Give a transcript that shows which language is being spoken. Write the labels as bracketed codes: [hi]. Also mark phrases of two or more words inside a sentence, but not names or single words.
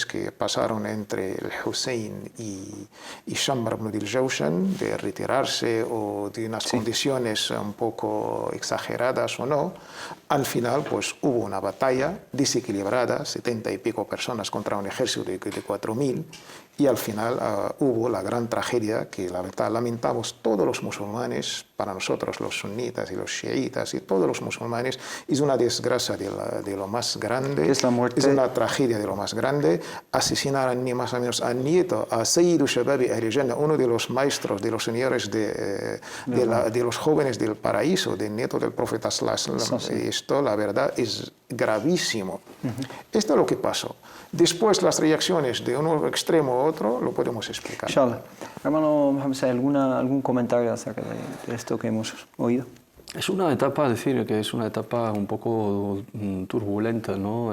[es] que pasaron entre el Hussein y Shammar ibn al-Jawshan, de retirarse o de unas condiciones un poco exageradas o no, al final pues hubo una batalla desequilibrada, 70 y pico personas contra un ejército de 4.000, y al final hubo la gran tragedia que la verdad lamentamos todos los musulmanes, para nosotros los sunitas y los chiitas y todos los musulmanes, es una desgracia de lo más grande, es la muerte. Es una tragedia de lo más grande. Asesinaron ni más o menos al nieto, a [ar] سيد شباب أهل الجنة, [es] uno de los maestros, de los señores de los jóvenes del paraíso, del nieto del profeta [ar] صلى الله عليه وسلم. [es] Y esto la verdad es gravísimo. Esto es lo que pasó. Después las reacciones de un extremo a otro lo podemos explicar. Inshallah. Hermano Mohamed, ¿algún comentario acerca de esto que hemos oído? Es una etapa, decir que es una etapa un poco turbulenta, ¿no?